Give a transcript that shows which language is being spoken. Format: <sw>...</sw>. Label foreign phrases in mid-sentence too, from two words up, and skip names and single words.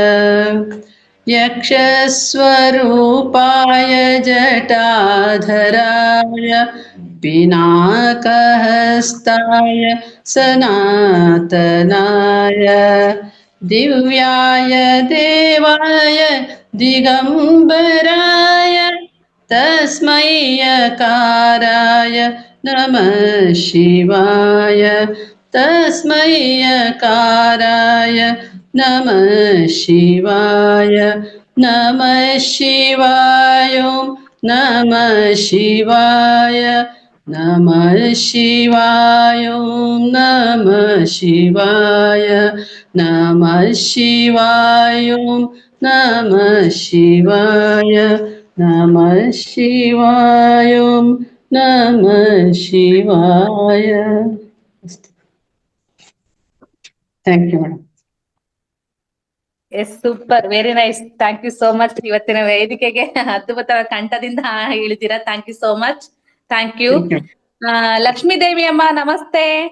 <sa>ಯಕ್ಷಸ್ವರೂಪಾಯ ಜಟಾಧರಾಯ ಪಿನಾಕಹಸ್ತಾಯ ಸನಾತನಾಯ ದಿವ್ಯಾಯ ದೇವಾಯ ದಿಗಂಬರಾಯ ತಸ್ಮೈ ಯಕಾರಾಯ ನಮಃ ಶಿವಾಯ. ತಸ್ಮೈ ಯಕಾರಾಯ ನಮಃ ಶಿವಾಯ. ನಮಃ ಶಿವಾಯ ನಮಃ ಶಿವಾಯ ನಮಃ ಶಿವಾಯ ನಮಃ ಶಿವಾಯ ನಮಃ ಶಿವಾಯ ನಮಃ ಶಿವಾಯ ನಮಃ ಶಿವಾಯ ನಮಃ ಶಿವಾಯ.</sa> <en>Thank you madam. Yes, super, very nice. Thank you so much.</en> <kn>ಇವತ್ತಿನ ವೇದಿಕೆಗೆ ಅದ್ಭುತ ಕಂಠದಿಂದ ಹೇಳಿದ್ದೀರಾ.</kn> <en>Thank you so much. Thank you. ಲಕ್ಷ್ಮೀ ದೇವಿ</en> <kn>ಅಮ್ಮ ನಮಸ್ತೆ.</kn>